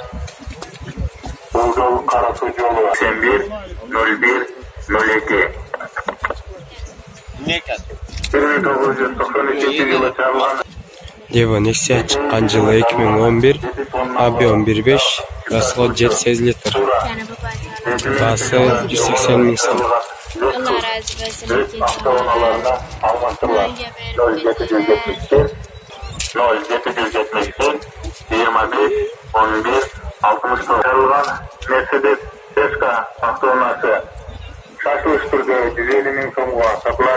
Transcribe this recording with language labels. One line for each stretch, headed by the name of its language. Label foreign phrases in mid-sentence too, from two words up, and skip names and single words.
Kyrgyz: Бул жол Кара Суу жолу 81 01 02. 1993 жылы жарылган Devo Nexia чыккан жылы 2011, объем 1.5, расход 7,8 литр. Басы 180 000 сом. Allah razı olsun. Автоунааларына алмаштырылат. 0771 0771 25 11 64. Жарылган Mercedes Tesca автоунаасы шашылыш түрдө 150 000 сомго сатылат.